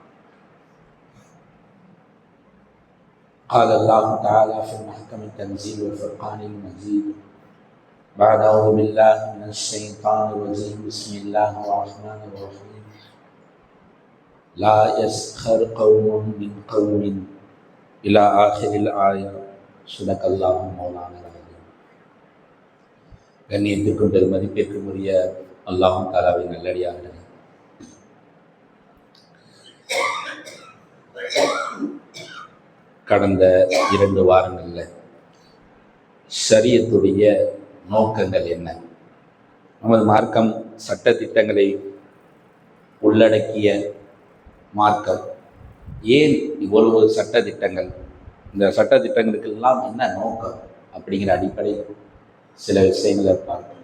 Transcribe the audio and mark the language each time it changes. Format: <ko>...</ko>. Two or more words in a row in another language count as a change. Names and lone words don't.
<ar>قال الله تعالى في محكم التنزيل والفرقان المجيد بعد أعوذ بالله من الشيطان الرجيم بسم الله الرحمن الرحيم لا يسخر قوم من قوم إلى آخر الآية صدق الله مولانا العظيم.</ar> <ta>கண்ணியத்திற்கும் பெருமதிப்பிற்கும் உரிய அல்லாஹ் தஆலாவின் நல்லடியார்களே, கடந்த 2 வாரங்களில் ஷரியத்துடைய நோக்கங்கள் என்ன, நமது மார்க்கம் சட்ட திட்டங்களை உள்ளடக்கிய மார்க்கம், ஏன் இவ்வளவு சட்ட திட்டங்கள், இந்த சட்ட திட்டங்களுக்கெல்லாம் என்ன நோக்கம் அப்படிங்கிற அடிப்படை சில விஷயங்களை பார்க்கணும்.</ta>